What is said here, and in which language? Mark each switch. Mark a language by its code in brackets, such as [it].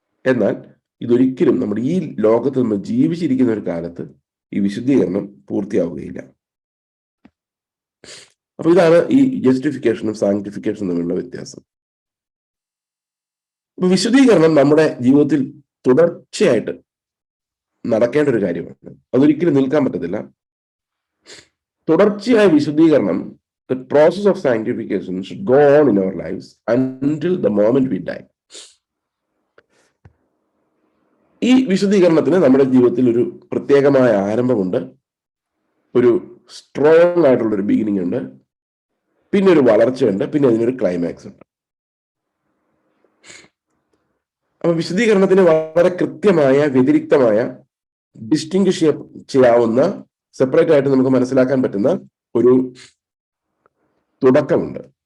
[ml] എന്നാൽ ഇതൊരിക്കലും നമ്മുടെ ഈ ലോകത്ത് നമ്മൾ ജീവിച്ചിരിക്കുന്ന ഒരു കാലത്ത് ഈ വിശുദ്ധീകരണം പൂർത്തിയാവുകയില്ല. അപ്പൊ ഇതാണ് ഈ ജസ്റ്റിഫിക്കേഷനും സാങ്ക്ടിഫിക്കേഷനും തമ്മിലുള്ള വ്യത്യാസം. വിശുദ്ധീകരണം നമ്മുടെ ജീവിതത്തിൽ തുടർച്ചയായിട്ട് നടക്കേണ്ട ഒരു കാര്യമാണ്. അതൊരിക്കലും നിൽക്കാൻ പറ്റത്തില്ല. തുടർച്ചയായ വിശുദ്ധീകരണം, [en] the process of sanctification should go on in our lives until the moment we die. [ml] ഈ വിശുദ്ധീകരണത്തിന് നമ്മുടെ ജീവിതത്തിൽ ഒരു പ്രത്യേകമായ ആരംഭമുണ്ട്, ഒരു സ്ട്രോങ് ആയിട്ടുള്ളൊരു ബിഗിനിങ് ഉണ്ട്, പിന്നെ ഒരു വളർച്ചയുണ്ട്, പിന്നെ അതിനൊരു ക്ലൈമാക്സ് ഉണ്ട്. അപ്പൊ വിശുദ്ധീകരണത്തിന് വളരെ കൃത്യമായ വ്യതിരിക്തമായ ഡിസ്റ്റിങ്വിഷ് ചെയ്യാവുന്ന സെപ്പറേറ്റ് ആയിട്ട് നമുക്ക് മനസ്സിലാക്കാൻ പറ്റുന്ന ഒരു തുടക്കമുണ്ട്.